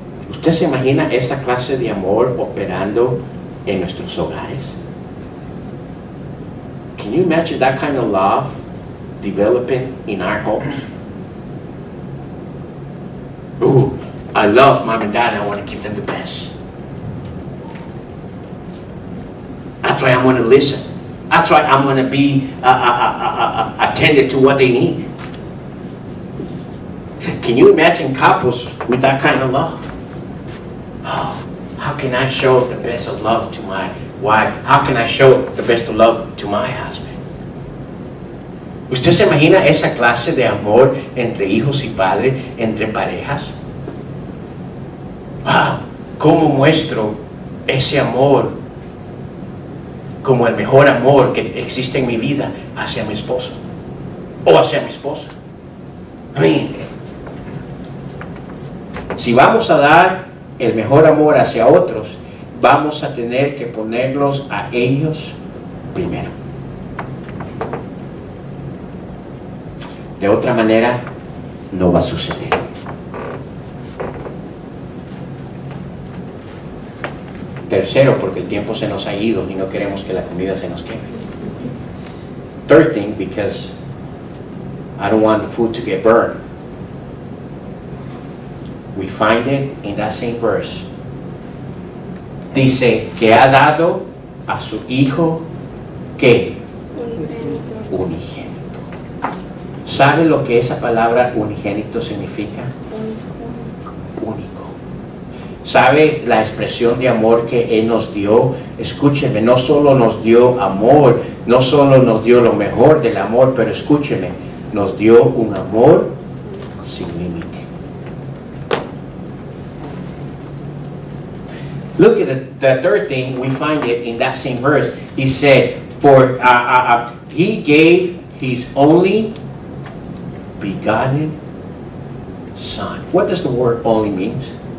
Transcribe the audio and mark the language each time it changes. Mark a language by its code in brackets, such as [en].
[es] ¿Usted se imagina esa clase de amor operando en nuestros hogares? [en] Can you imagine that kind of love developing in our homes? Ooh, I love mom and dad and I want to give them the best. That's why I'm going to listen. That's why I'm going to be attended to what they need. Can you imagine couples with that kind of love? Oh, how can I show the best of love to my wife? How can I show the best of love to my husband? [es] ¿Usted se imagina esa clase de amor entre hijos y padres, entre parejas? Wow, ¿cómo muestro ese amor como el mejor amor que existe en mi vida hacia mi esposo o hacia mi esposa? [en] I mean, [es] si vamos a dar el mejor amor hacia otros, vamos a tener que ponerlos a ellos primero. De otra manera, no va a suceder. Tercero, porque el tiempo se nos ha ido y no queremos que la comida se nos queme. [en] Third thing, because I don't want the food to get burned. We find it in that same verse. [es] Dice que ha dado a su hijo, ¿qué? Unigénito. ¿Sabe lo que esa palabra unigénito significa? Único. ¿Sabe la expresión de amor que Él nos dio? Escúcheme, no solo nos dio amor, no solo nos dio lo mejor del amor, pero escúcheme, nos dio un amor sin límite. [en] Look at the third thing, we find it in that same verse. He said, for he gave his only begotten Son. What does the word only means?